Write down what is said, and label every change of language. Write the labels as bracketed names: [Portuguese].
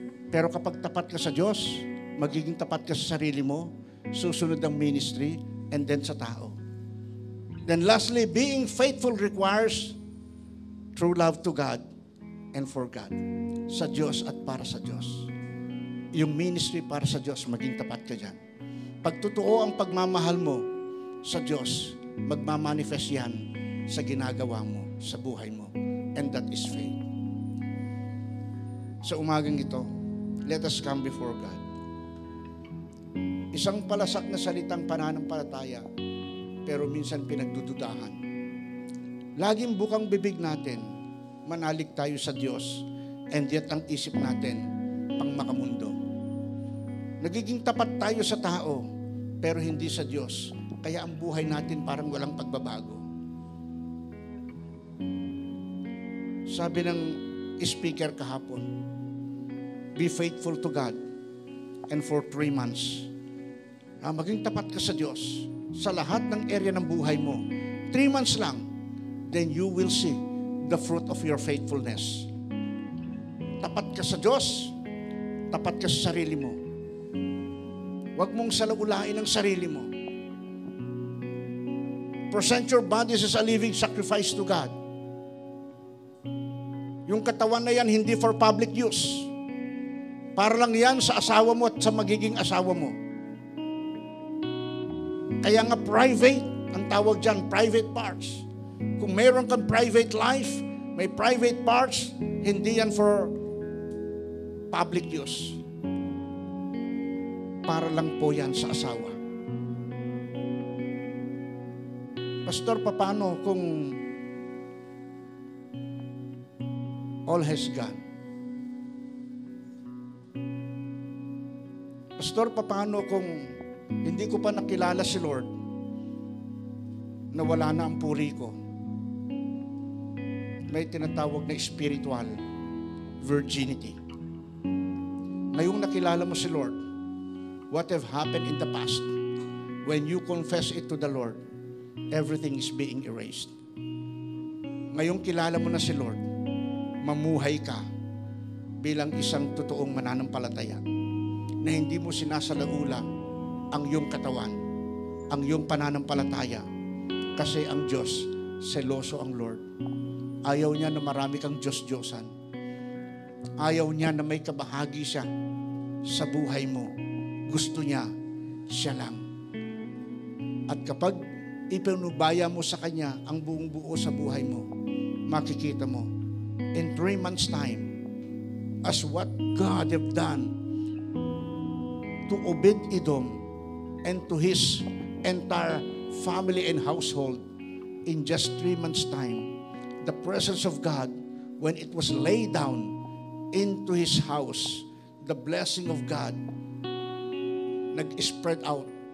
[Filipino] Pero kapag tapat ka sa Diyos, magiging tapat ka sa sarili mo, susunod ang ministry, and then sa tao. [English] Then lastly, being faithful requires true love to God and for God. [Filipino] Sa Diyos at para sa Diyos. Yung ministry para sa Diyos, maging tapat ka dyan. Pag totoo ang pagmamahal mo sa Diyos, magmamanifest yan sa ginagawa mo, sa buhay mo. [English] And that is faith. [Filipino] sa umagang ito, [English] let us come before God. [Filipino] Isang palasak na salitang pananampalataya, pero minsan pinagdududahan. Laging bukang bibig natin, manalig tayo sa Diyos, and yet ang isip natin, pang makamundo. Nagiging tapat tayo sa tao, pero hindi sa Diyos. Kaya ang buhay natin parang walang pagbabago. Sabi ng speaker kahapon, [English] be faithful to God, and for 3 months. [Filipino] Maging tapat ka sa Diyos sa lahat ng area ng buhay mo. [English] 3 months lang, then you will see the fruit of your faithfulness. [Filipino] Tapat ka sa Diyos, tapat ka sa sarili mo. Huwag mong salaulain ang sarili mo. [English] Present your bodies as a living sacrifice to God. [Filipino] Yung katawan na yan, hindi [English] for public use. [Filipino] Para lang yan sa asawa mo at sa magiging asawa mo. Kaya nga private, ang tawag dyan, private parts. Kung mayroon kang private life, may private parts, hindi yan [English] for public use. [Filipino] Para lang po yan sa asawa. Pastor, paano kung [English] all has gone? [Filipino] Pastor, paano kung hindi ko pa nakilala si Lord, na wala na ang puri ko? May tinatawag na spiritual virginity. Ngayong nakilala mo si Lord, [English] what have happened in the past, when you confess it to the Lord, everything is being erased. [Filipino] Ngayong kilala mo na si Lord, mamuhay ka bilang isang totoong mananampalataya na hindi mo sinasalaula ang iyong katawan, ang iyong pananampalataya, kasi ang Diyos, seloso ang Lord. Ayaw niya na marami kang Diyos-Diyosan. Ayaw niya na may kabahagi siya sa buhay mo. Gusto niya, siya lang. At kapag ipinubaya mo sa Kanya ang buong buo sa buhay mo, makikita mo, [English] in 3 months' time, as what God have done to Obed-Edom and to his entire family and household, in just 3 months' time, the presence of God, when it was laid down into his house, the blessing of God nag-spread out.